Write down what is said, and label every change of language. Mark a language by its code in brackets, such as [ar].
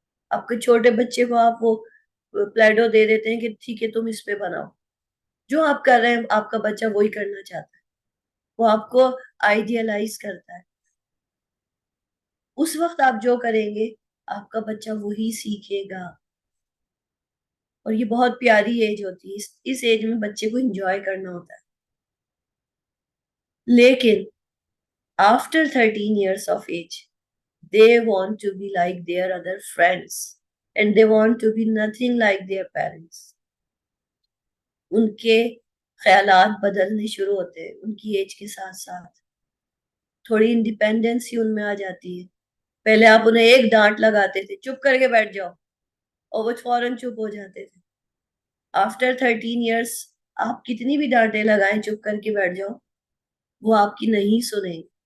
[ur] آپ کے چھوٹے بچے کو آپ وہ پلیٹو دے دیتے ہیں کہ ٹھیک ہے تم اس پہ بناؤ, جو آپ کر رہے ہیں آپ کا بچہ وہی کرنا چاہتا ہے, وہ آپ کو آئیڈیالائز کرتا ہے. اس وقت آپ جو کریں گے آپ کا بچہ وہی سیکھے گا. اور یہ بہت پیاری ایج ہوتی ہے, اس ایج میں بچے کو انجوائے کرنا ہوتا ہے. [en] لیکن after 13 years of age they want to be like their other friends and they want to be nothing like their parents. [ur] ان کے خیالات بدلنے شروع ہوتے ہیں ان کی ایج کے ساتھ ساتھ, تھوڑی انڈیپینڈنس ہی ان میں آ جاتی ہے. پہلے آپ انہیں ایک ڈانٹ لگاتے تھے چپ کر کے بیٹھ جاؤ, اور وہ فوراً چپ ہو جاتے تھے. آفٹر 13 ایئرس آپ کتنی بھی ڈانٹیں لگائیں چپ کر کے بیٹھ جاؤ, وہ آپ کی نہیں سنیں.